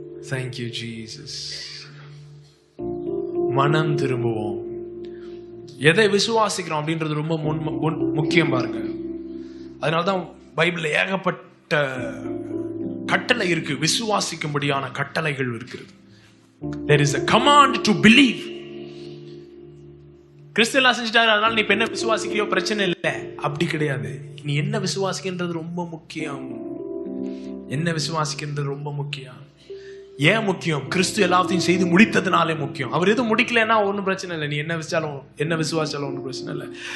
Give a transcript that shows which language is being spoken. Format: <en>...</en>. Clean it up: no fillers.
<en>Thank you Jesus.</en> <ta>மனம் திரும்புவோம். எதை விசுவாசிக்கிறோம் அப்படின்றது ரொம்ப முக்கியம் பாருங்க. அதனால்தான் பைபிள்ல ஏகப்பட்ட கட்டளை இருக்கு, விசுவாசிக்கும்படியான கட்டளைகள் இருக்கிறது.</ta> <en>There is a command to believe.</en> <ta>கிறிஸ்துவெல்லாம் செஞ்சுட்டாரு, அதனால நீ என்ன விசுவாசிக்கிறியோ பிரச்சனை இல்லை, அப்படி கிடையாது. நீ என்ன விசுவாசிக்கின்றது ரொம்ப முக்கியம். என்ன விசுவாசிக்கின்றது ரொம்ப முக்கியம். ஏன் முக்கியம்? கிறிஸ்து எல்லாத்தையும் செய்து முடித்ததுனாலே முக்கியம். அவர் எதுவும் முடிக்கலன்னா ஒன்றும் பிரச்சனை இல்லை. நீ என்ன விசுவாசாலும் ஒன்றும் பிரச்சனை இல்லை.</ta>